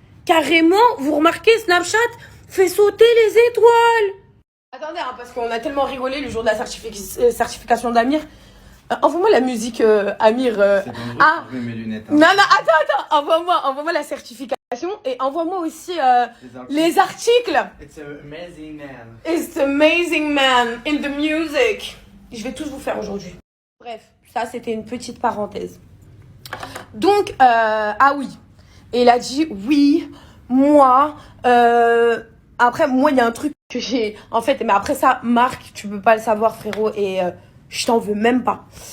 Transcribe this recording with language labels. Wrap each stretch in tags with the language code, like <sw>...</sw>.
<fr>Carrément, vous remarquez, Snapchat fait sauter les étoiles. Attendez, parce qu'on a tellement rigolé le jour de la certification d'Amir. Envoie-moi la musique, Amir. C'est dangereux, je mets mes lunettes. Non, attends. Envoie-moi la certification et envoie-moi aussi les articles.</fr> <en>It's an amazing man. It's amazing man in the music.</en> <fr>Je vais tous vous faire aujourd'hui. Bref, ça c'était une petite parenthèse. Donc, oui. Et il a dit, oui, moi, après, moi, il y a un truc que j'ai, en fait, mais après ça, Marc, tu peux pas le savoir, frérot, et je t'en veux même pas.</fr>